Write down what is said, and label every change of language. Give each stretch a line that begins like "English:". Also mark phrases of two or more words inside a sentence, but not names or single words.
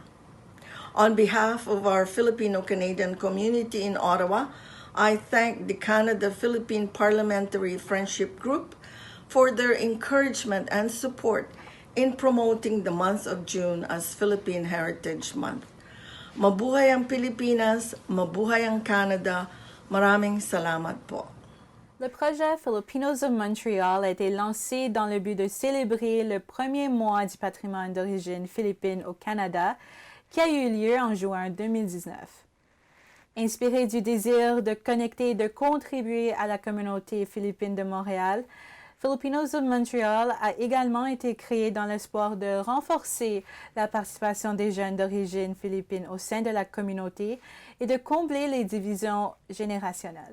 English: On behalf of our Filipino-Canadian community in Ottawa, I thank the Canada-Philippine Parliamentary Friendship Group for their encouragement and support in promoting the month of June as Philippine Heritage Month.
Filipino: Mabuhay ang Pilipinas, mabuhay ang Canada. Maraming salamat po.
French: Le projet Filipinos of Montreal a été lancé dans le but de célébrer le premier mois du patrimoine d'origine philippine au Canada, qui a eu lieu en juin 2019. Inspiré du désir de connecter et de contribuer à la communauté philippine de Montréal, Filipinos of Montreal a également été créé dans l'espoir de renforcer la participation des jeunes d'origine philippine au sein de la communauté et de combler les divisions générationnelles.